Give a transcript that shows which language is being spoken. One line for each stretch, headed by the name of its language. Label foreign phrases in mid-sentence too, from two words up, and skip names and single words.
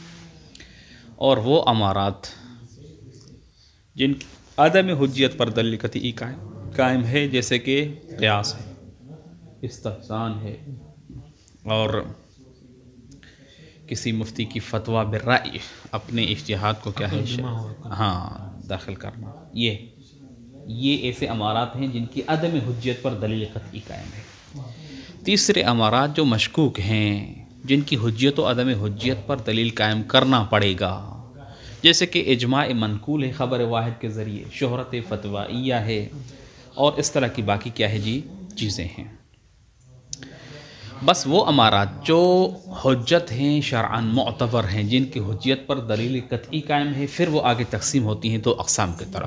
Urdu: اور وہ امارات جن کی عدم حجیت پر دلیل قطعی قائم ہے، جیسے کہ قیاس ہے، استحسان ہے، اور کسی مفتی کی فتویٰ بالرأی اپنے اجتہاد کو کیا ہے داخل کرنا۔ یہ ایسے امارات ہیں جن کی عدم حجیت پر دلیل قطعی قائم ہے۔ تیسرے امارات جو مشکوک ہیں، جن کی حجیت و عدم حجیت پر دلیل قائم کرنا پڑے گا، جیسے کہ اجماع منقول ہے خبر واحد کے ذریعے، شہرت فتوائیہ ہے، اور اس طرح کی باقی کیا ہے چیزیں ہیں۔ بس وہ امارات جو حجت ہیں شرعاً معتبر ہیں، جن کی حجیت پر دلیل قطعی قائم ہے، پھر وہ آگے تقسیم ہوتی ہیں 2 اقسام کی طرف۔